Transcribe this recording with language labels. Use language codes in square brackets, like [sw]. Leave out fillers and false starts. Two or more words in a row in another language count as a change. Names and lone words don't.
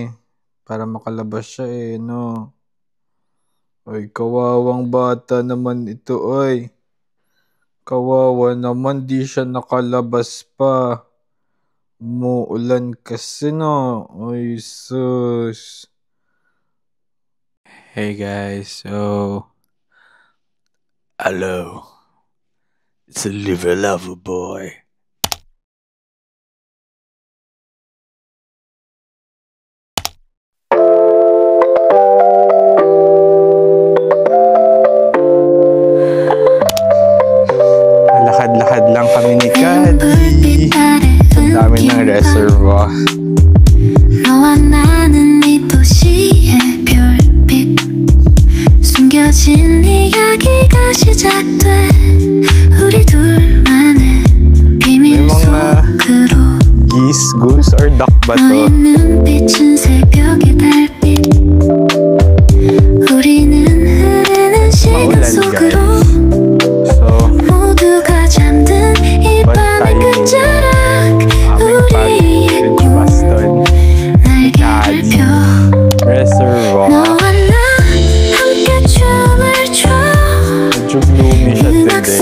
[tl] Para makalabas siya eh, no? Ay, kawawang bata naman ito, ay. Kawawa naman, di siya nakalabas pa. Umuulan kasi, no? Ay, sus. [en] Hey guys, so... Hello. It's a liver lover boy. [tl] Lakad-lakad lang kami ni Kadi. Ang dami ng reservoir. [ko] 너와 나는 이 도시의 별빛 숨겨진 이야기가 시작돼 우리 둘만의 비밀 속으로 [en] Geese, goose, [tl] or duck ba to? [ko] 너의 눈빛은 새벽의 달빛 우리는 흐르는 시간 속으로 모두가 잠든 이 밤의 끝자락 우리의 꿈 날개를 펴 [en] Reservoir. [ko] 너와 나 함께 춤을 춰 [tl] Medyo gloomy siya 음악 today.